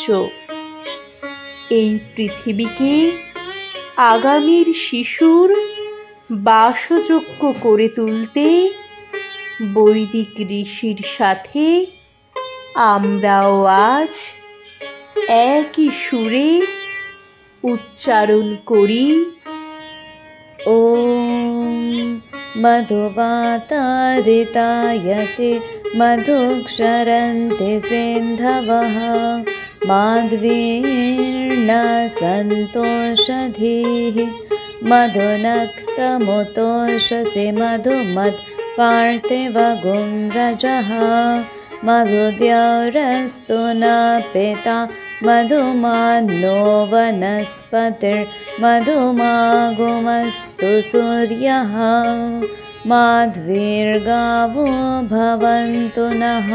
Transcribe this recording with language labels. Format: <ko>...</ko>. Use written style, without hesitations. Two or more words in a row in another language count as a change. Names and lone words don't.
<bn>এই পৃথিবীকে আগামীর শিশুর বাসযোগ্য করে তুলতে বৈদিক ঋষির সাথে আমরাও আজ একই সুরে উচ্চারণ করি</bn> <sa>ওম মধুবাতারিতায়তে মধুক্ষরন্তে সিন্ধবঃ মাধবীর্ন সন্তোষধীঃ মধুনক্তমুতোষসে মধুমৎ পার্থিবগুং রজঃ মধুদ্যৌরস্তু ন পিতা মধুমানো বনস্পতির্মধুমাগুমস্তু সূর্যঃ মাধ্বীর্গাবো ভবন্তু নঃ।</sa>